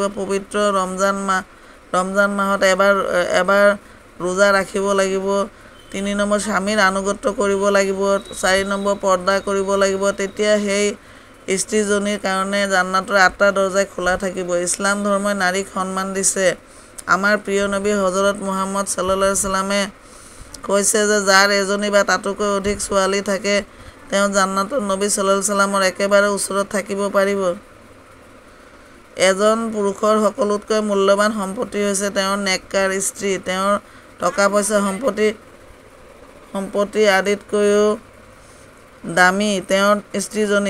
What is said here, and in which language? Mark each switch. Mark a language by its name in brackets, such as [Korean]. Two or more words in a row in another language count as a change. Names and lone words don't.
[Assamese] পবিত্ৰ ৰমজান মাহত এবাৰ ৰোজা ৰাখিব লাগিব। 3 নম্বৰ, স্বামীৰ আনুগত্য কৰিব লাগিব। 4 নম্বৰ, পৰ্দা কৰিব লাগিব। তেতিয়া সেই স্ত্ৰীজনীৰ কাৰণে জান্নাতৰ 8টা দৰজা খোলা থাকিব। ইছলাম ধৰ্মই নাৰীক সন্মান দিছে। আমাৰ প্ৰিয় নবী হজৰত মুহাম্মদ [Arabic] صلى الله عليه [Assamese] সাল্লামে কৈছে যে, যাৰ এজনী বা তাতোকৈ অধিক ছোৱালী থাকে, তেওঁ জান্নাতত নবী [Arabic] صلى الله عليه [Assamese] সাল্লামৰ একেবাৰে ওচৰত থাকিব পাৰিব। এজন পুৰুষৰ সকলোতকৈ মূল্যৱান সম্পত্তি হৈছে তেওঁৰ নেককাৰ স্ত্ৰী। তেওঁৰ টকা পইচা সম্পত্তি আদিতকৈও দামী তেওঁৰ স্ত্ৰীজনী।